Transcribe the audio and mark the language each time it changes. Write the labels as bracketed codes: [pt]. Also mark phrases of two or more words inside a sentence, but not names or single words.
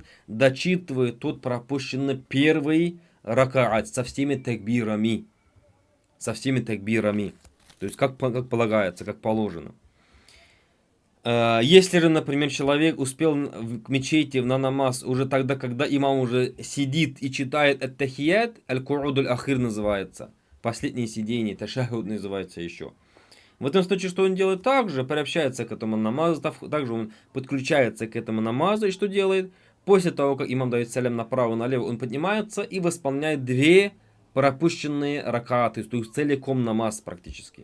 [ru] Дочитывает тот пропущенный первый ракаат со всеми такбирами. То есть как полагается, как положено. Если же, например, человек успел к мечети на намаз уже тогда, когда имам уже сидит и читает ат-тахият, [ar] القعود الأخير [ru] называется, последнее сидение, ташахуд называется еще. В этом случае, что он делает? Также приобщается к этому намазу, также он подключается к этому намазу, и что делает? После того, как имам дает салям направо и налево, он поднимается и восполняет две пропущенные ракаты, то есть целиком намаз практически.